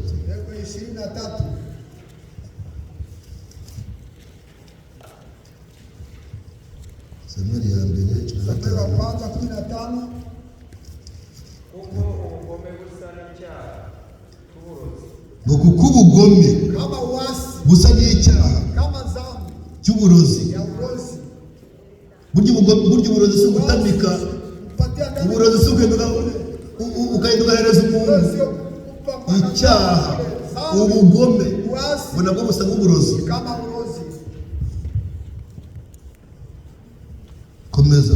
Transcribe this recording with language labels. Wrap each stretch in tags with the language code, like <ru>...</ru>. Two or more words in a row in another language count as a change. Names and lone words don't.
<rw>Ariko 23. Samweli ya mbere 15.</rw> <sw>Samueli wa kwanza 15.</sw> <rw>Kuko ubugome busa n'icyaha cy'uburozi. Ngo kuko ubugome</rw> <sw>Kama uasi</sw> <rw>busa n'icyaha</rw> <sw>kama dhambi</sw> <rw>cy'uburozi.</rw> <sw>ya urozi.</sw> <rw>Burya uburozi si ugutamika. Uburozi si ukagenda ugahereza umuntu. Icyaha, ubugome nabwo busa nk'uburozi.</rw> <sw>Kama urozi.</sw> <rw>Komeza.</rw>